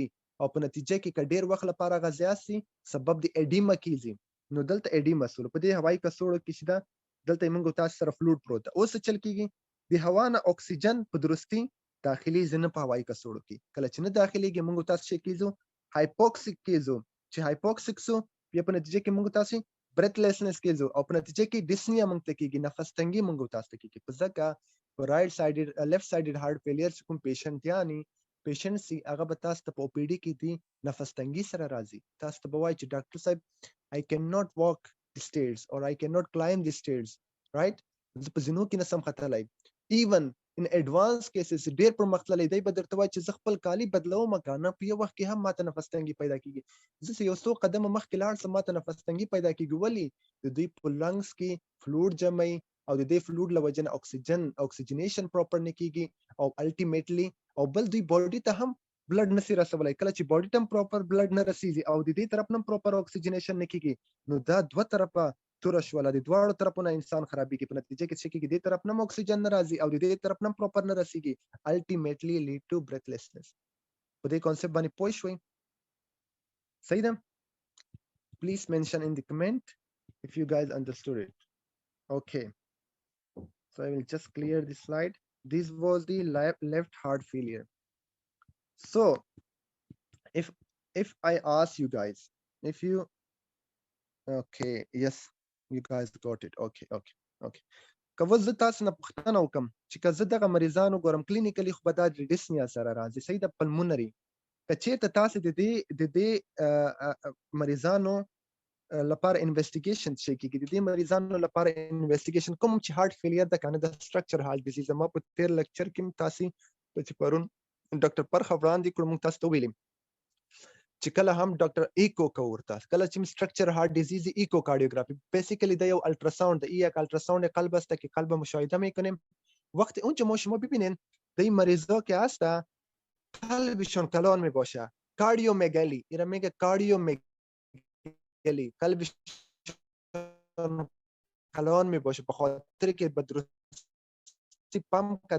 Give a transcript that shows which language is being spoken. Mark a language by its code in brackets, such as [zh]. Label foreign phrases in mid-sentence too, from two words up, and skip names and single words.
[ps] او په نتیجه کې ډیر وخت لپاره غزيات سي سبب د اډیما کیږي نو دلته اډیما سره په دې هوایي کڅوړو کې شته دلته موږ تاسو سره فلوید پروت اوس چل کیږي د هوا نه اکسیجن په درستی داخلي ځنه په هوایي کڅوړو کې کله چې نه داخليږي موږ تاسو شي کیږو هایپوکسیک کیږو چې هایپوکسیک سو په نتیجه کې موږ تاسو breathlessness کیږو او په نتیجه کې ډسنیا موږ ته کیږي نفس تنګي موږ تاسو ته کیږي په ځکه [en] right sided left sided heart failure [ps] کوم پیشنټ یاني پیشنټ سي هغه به تاسو ته په او پی ډي کې دي نفس تنګي سره راځي تاسو ته به وایي چې ډاکټر صاحب [en] I cannot walk the stairs or I cannot climb the stairs right [ps] زه په زینو کې نسم ختلای [en] even in advanced cases [ps] ډیر پر مختللې دی به درته وایي چې زه خپل کالی بدلوم کنه په یو وخت کې هم ماته نفس تنګي پیدا کیږي زه یو څو قدم مخکې لاړ سم ماته نفس تنګي پیدا کیږي ولی د دوی په لنګز کې فلوید جمعي او د دې فلوید لوجن اکسیجنیشن پراپر نه کیږي او الټیمیټلی او بل دوی باډي ته هم بلډ نسی رسولای کله چې باډي ته [en] proper blood [ps] نه رسیږي او د دې طرف نه [en] proper oxygenation [ps] نه کیږي نو دا دوه طرفه تور شواله د دواړو طرفونو انسان خرابېږي په نتیجه کې چې کېږي د طرف نه اکسیجن نه راځي او د دې طرف نه پراپر نه رسیږي [en] ultimately lead to breathlessness [ps] په دې کانسپټ باندې پوه شئ صحیح ده [en] please mention in the comment if you guys understood it okay so I will just clear this slide this was the left heart failure so if I ask you guys if you okay yes you guys got it okay [ps] که زه تاسو نه پوښتنه وکم چې که زه دغه مریضانو ګورم کلینیکلی خو به دا ډسنیا سره راځي صحیح د پلمونري که چېرته تاسو د دې مریضانو لپاره انویسټیګیشن شي کېږي د دې مریضانو لپاره انویسټیګیشن کوم چې [en] heart failure [ps] د کنه د [en] structure heart disease [ps] ما په تیر لیکچر کې تاسو چې پرون ډاکټر پرخ وړاندې کړم تاسو ته ویلم چې کله هم ډاکټر ایکو کوورتا کله چې [en] structure heart disease echo cardiography [ps] بیسیکلی د یو الټراساوند د [fa] یک الټراساوند قلب است که قلب مشاهده میکنیم وقتی اونجا ما شما ببینین در این مریضا که هست قلبشون کلان میباشه کاردیومگالی اینا میگه کاردیومگالی قلبشون کلان میباشه به خاطر که به درستی پمپ